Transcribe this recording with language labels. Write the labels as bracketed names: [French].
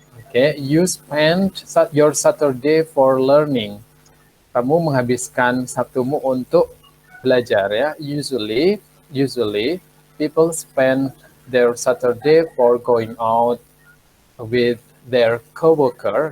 [English] Oke, you spend your Saturday for learning. [Indonesian] Kamu menghabiskan Sabtumu untuk belajar ya. [English] Usually people spend their Saturday for going out with their coworker.